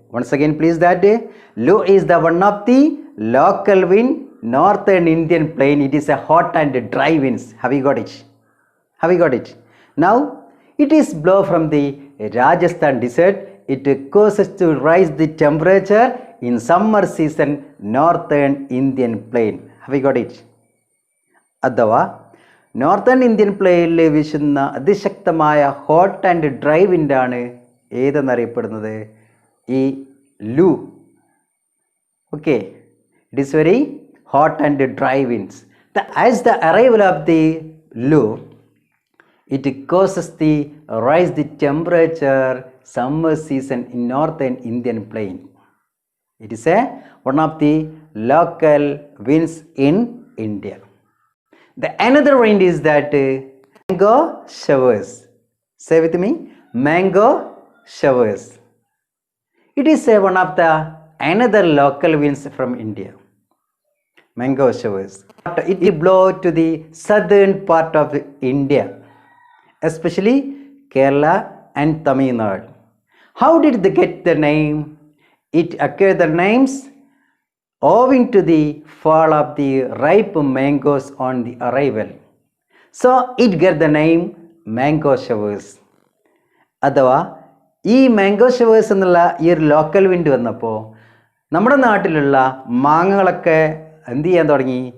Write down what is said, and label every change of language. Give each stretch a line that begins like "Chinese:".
English: Once again, please that Lu is the one of the local wind northern Indian plain. It is a hot and dry winds. Have you got it? Have you got it? Now it is blow from the Rajasthan desert. It causes to rise the temperature in summer season northern Indian plain. Have you got it?
Malayalam: Adava northern Indian പ്ലേനിൽ വീശുന്ന അതിശക്തമായ hot and dry വിൻഡാണ് ഏതെന്നറിയപ്പെടുന്നത് ഈ ലൂ.
English: Okay, it is very hot and dry winds. As the arrival of the loo, it causes the rise the temperature summer season in northern Indian plain. It is one of the local winds in India. The another wind is that mango showers. Say with me, mango showers. It is one of the another local winds from India. Mango showers. It blow to the southern part of India, especially Kerala and Tamil Nadu. How did they get the name? It acquired the names owing to the fall of the ripe mangoes on the arrival. So it get the name mango showers.
Malayalam: അഥവാ ഈ mango showers എന്നുള്ള ഈ ഒരു local wind വന്നപ്പോൾ നമ്മുടെ നാട്ടിലുള്ള മാങ്ങകളൊക്കെ എന്ത് ചെയ്യാൻ തുടങ്ങി?